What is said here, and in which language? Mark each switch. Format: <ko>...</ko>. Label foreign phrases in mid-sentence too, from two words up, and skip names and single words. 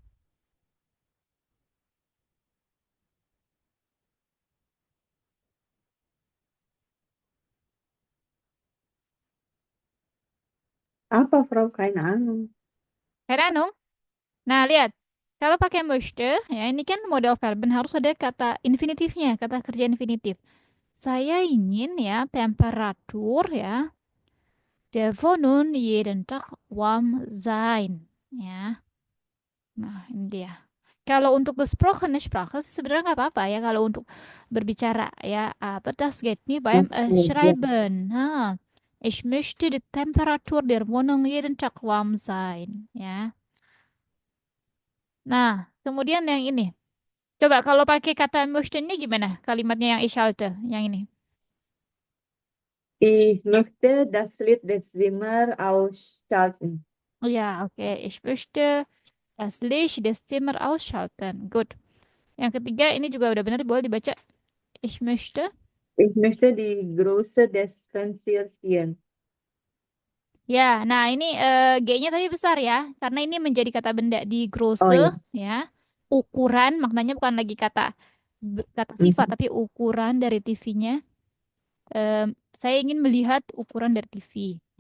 <id>Apa,</id> <de>Frau? Keine Ahnung. Heranum?</de> <id>Nah, lihat. Kalau pakai möchte, ya ini kan model verben harus ada kata infinitifnya, kata kerja infinitif. Saya ingin ya temperatur ya</id> <de>der Wohnung jeden Tag warm sein.</de> <id>Ya, nah ini dia. Kalau untuk</id> <de>gesprochene Sprache</de> <id>sih sebenarnya nggak apa-apa ya kalau untuk berbicara ya.</id> <de>Aber das geht nie beim</de> <id>Masuk, ya.</id> <de>Schreiben. Nah, ich möchte die Temperatur der Wohnung jeden Tag warm sein.</de> <id>Ya. Nah, kemudian yang ini. Coba kalau pakai kata möchte ini gimana? Kalimatnya yang</id> <de>ich halte,</de> <id>yang ini.</id> <de>Ich möchte das Licht des Zimmers ausschalten. Oh ja, oke. Ich möchte das Licht des Zimmers ausschalten. Gut.</de> <id>Yang ketiga ini juga udah benar boleh dibaca.</id> <de>Ich möchte. Ich möchte die Größe des Fensters sehen.</de> <id>Ya, nah ini G-nya tapi besar ya. Karena ini menjadi kata benda di Oh grosse ya. ya. Ukuran maknanya bukan lagi kata kata sifat Mhm. tapi ukuran dari TV-nya. Saya ingin melihat ukuran dari TV ya.</id>